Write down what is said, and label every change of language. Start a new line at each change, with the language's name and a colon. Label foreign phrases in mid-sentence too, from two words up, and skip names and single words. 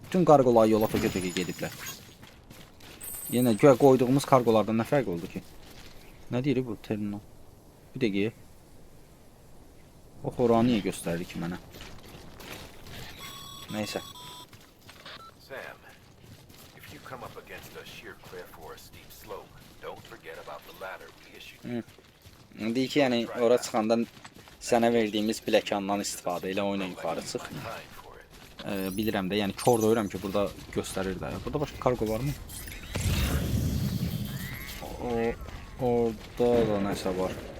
Azerbaijani: Bütün kargolar yola tökə-tökə gediblər. Yenə göyə qoyduğumuz kargolardan nə fərq oldu ki? Nə deyir bu terminal? Bir dəqiqə. O xoranı niyə göstərir ki mənə? Nəysə. Sam,
English: if you come up against a sheer cliff or a steep slope, don't forget about the ladder we issued.
Azerbaijani: Deyir ki, yəni ora çıxanda sənə verdiyimiz biləkandan istifadə elə oyuna yuxarı çıx. Bilirəm də, yəni kör döyürəm ki, burada göstərir də. Burada başqa kargo varmı? Orada da nəsə var.